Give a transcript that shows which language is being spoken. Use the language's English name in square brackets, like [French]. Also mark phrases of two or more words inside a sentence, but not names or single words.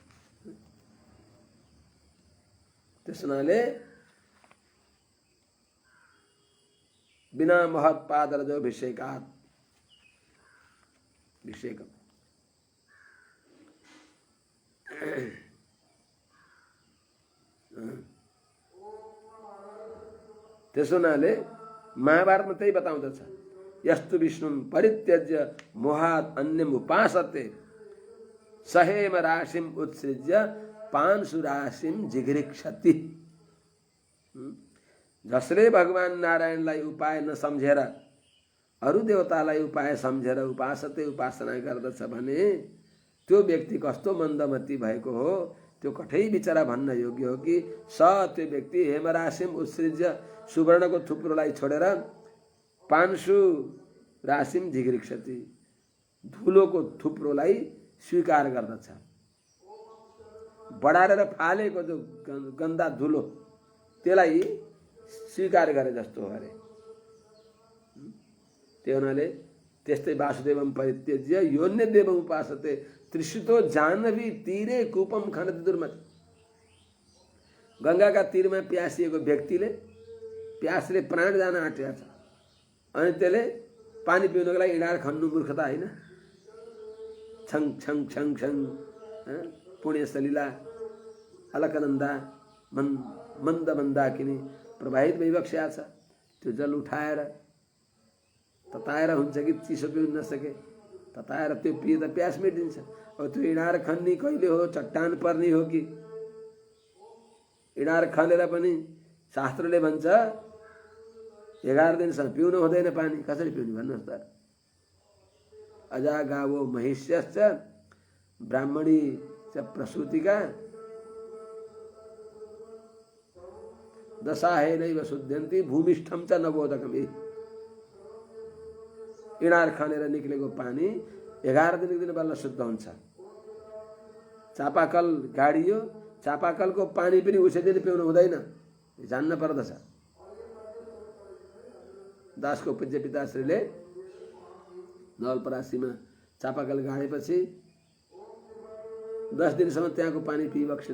[Nepali] त्यस हुनाले [Sanskrit] बिना महत पादरजो अभिषेकात् अभिषेकम। [Nepali] त्यसो हुनाले महाभारतमा त्यही बताउँदछ, [Sanskrit] यस्तु विष्णुम परित्यज्य मोहात् अन्यम उपासते सहेम राशिम उत्सृज्य पांशु राशिम जिघृक्षति। [Nepali] जसले भगवान नारायणलाई उपाय नसम्झेर अरू देवतालाई उपाय सम्झेर उपासते उपासना गर्दछ भने त्यो व्यक्ति कस्तो मन्दमती भएको हो, त्यो कठै बिचरा भन्न योग्य हो कि स त्यो व्यक्ति [Sanskrit] हेमराशिम उत्सृज्य [Nepali] सुवर्णको थुप्रोलाई छोडेर [Sanskrit] पांशु राशिम जिघृक्षति [Nepali] धुलोको थुप्रोलाई स्वीकार गर्दछ। बढारेर फालेको जो गन्दा धुलो त्यसलाई स्वीकार गरे जस्तो हो अरे। त्यो हुनाले त्यस्तै [Sanskrit] वासुदेवम परित्यज्य योन्य देवम उपासते त्रिशुतो जाह्नवी तीरे कूपम खनति दुर्मति। [Nepali] गंगाका तीरमा प्यासिएको व्यक्तिले प्यासले प्राण जान आँटेको छ अनि त्यसले पानी पिउनको लागि इँडार खन्नु मूर्खता होइन? छङ छङ छङ छङ पुण्य सलिला अलकनन्दा मन्द मन्दाकिनी प्रवाहित भइबक्स्या छ। त्यो जल उठाएर तताएर हुन्छ कि चिसो पिउन नसके तताएर त्यो पिए त प्यास मेटिन्छ। अब त्यो इँडार खन्ने कहिले हो? चट्टान पर्ने हो कि? इँडार खनेर पनि शास्त्रले भन्छ 11 दिनसम्म पिउनु हुँदैन पानी। कसरी पिउने भन्नुहोस् त? [Sanskrit] अजा गावो महिष्यश्च ब्राह्मणी च प्रसूतिका दशाहेनैव शुद्ध्यन्ति भूमिष्ठम च नवोदकम्। [Nepali] इँडार खनेर निक्लेको पानी 11 दिन बल्ल शुद्ध हुन्छ। चापाकल गाडियो, चापाकलको पानी पनि उसै दिन पिउनु हुँदैन, जान्न पर्दछ। दासको पूज्य पिताश्रीले नवलपरासीमा चापाकल गाडेपछि 10 दिनसम्म त्यहाँको पानी पिइबक्सेन।